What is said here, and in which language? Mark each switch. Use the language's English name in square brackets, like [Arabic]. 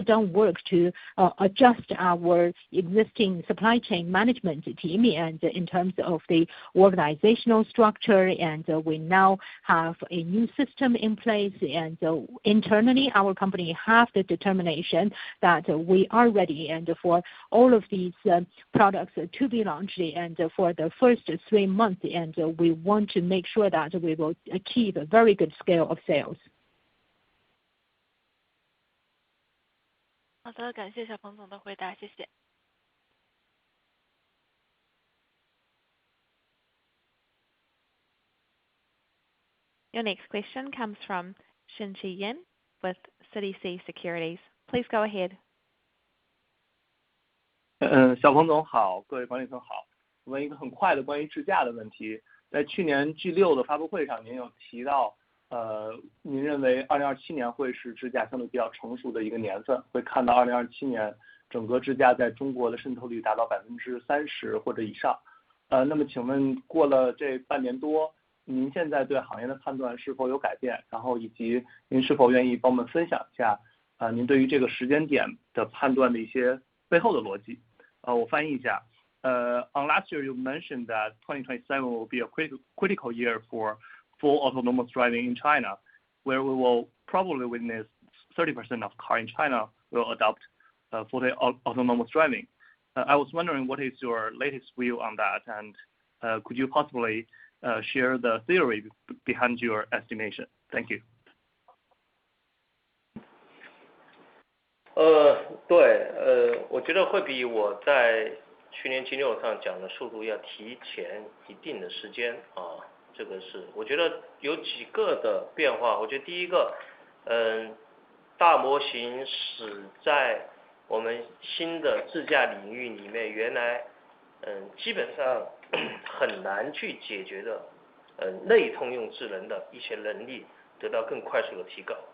[English] also done work to adjust our existing supply chain management team and in terms of the organizational structure, and we now have a new system in place, and internally our company have the determination that we are ready and for all of these products to be launched and for the first 3 months, and we want to make sure that we will achieve a very good scale of sales. [Chinese] 好的，感谢小鹏总的回答，谢谢。 [English] Your next question comes from Xinqi Yan with CITIC Securities. Please go ahead. [Chinese] 小鹏总好，各位管理层好。问一个很快的关于智驾的问题，在去年 G6 的发布会上，您有提到，您认为2027年会是智驾相对比较成熟的一个年份，会看到2027年整个智驾在中国的渗透率达到30%或者以上。那么请问过了这半年多，您现在对行业的判断是否有改变？然后以及您是否愿意帮我们分享一下，您对于这个时间点的判断的一些背后的逻辑？我翻译一下。 [English] On last year, you mentioned that 2027 will be a critical year for full autonomous driving in China, where we will probably witness 30% of cars in China will adopt fully autonomous driving. I was wondering what is your latest view on that, and could you possibly share the theory behind your estimation? Thank you. [Chinese] 对，我觉得会比我在去年G6上讲的速度要提前一定的时间啊，这个是我觉得有几个的变化。我觉得第一个，大模型使在我们新的自驾领域里面，原来基本上很难去解决的，类通用智能的一些能力得到更快速的提高。